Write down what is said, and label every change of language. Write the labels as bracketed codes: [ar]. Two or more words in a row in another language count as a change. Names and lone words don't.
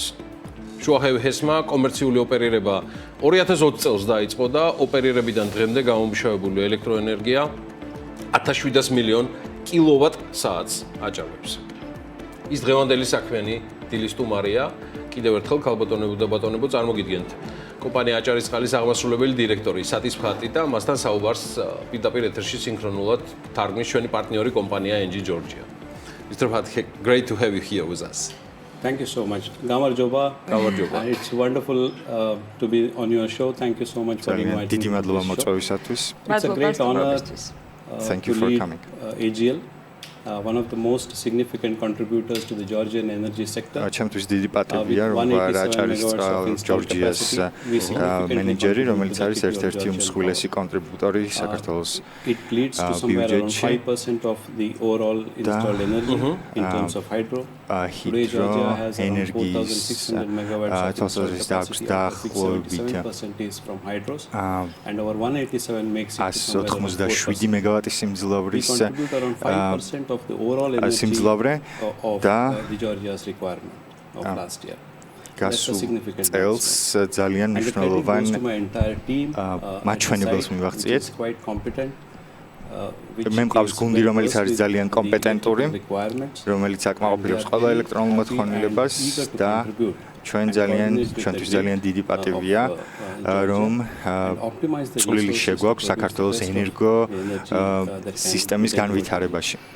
[ka] შუახევი ჰესმა კომერციული ოპერირება 2020 წელს დაიწყო და ოპერირებიდან დღემდე გამომუშავებული ელექტროენერგია 1700 მილიონ კილოვატ-საათს აჭარბებს. ის დღევანდელი საქმიანი დილის სტუმარია. კიდევ ერთხელ ქალბატონებო და ბატონებო წარმოგიდგენთ. კომპანია აჭარისწყალის აღმასრულებელი დირექტორი სატიშ ფატი და მასთან საუბარს პირდაპირ ეთერში სინქრონულად თარგმნის ჩვენი პარტნიორი კომპანია ENGIE Georgia. [en] Mr. Fati, great to have you here with us. Thank you so much. Gamarjoba. It's wonderful to be on your show. Thank you so much for inviting me. It's a great honor Thank you for coming. AGL. One of the most significant contributors to the Georgian energy sector. [ka] ჩემთვის დიდი პატივია რომ აჭარისწყალ ჯორჯიას მენეჯერი, რომელიც არის ერთ-ერთი უმსხვილესი კონტრიბუტორი საქართველოს [en] It leads to somewhere around 5% of the overall installed energy in terms of hydro. Today Georgia has around 4,600 megawatts of installed capacity. 7% is from hydros and over 187 makes it to somewhere around 4%. [ka] მეგავატის სიმძლავრის [en] We contribute around 5% of the overall energy of the Georgia's requirement of last year. That's a significant [ka] ძალიან მნიშვნელოვან მაჩვენებელს [en] It's [ka] მივაღწიეთ. [en] quite competent. [ka] მე მყავს გუნდი, რომელიც არის ძალიან კომპეტენტური, რომელიც აკმაყოფილებს ყველა ელექტრონულ მოთხოვნილებას და ჩვენთვის ძალიან დიდი პატივია რომ წვლილი შეგვაქვს საქართველოს ენერგო სისტემის განვითარებაში.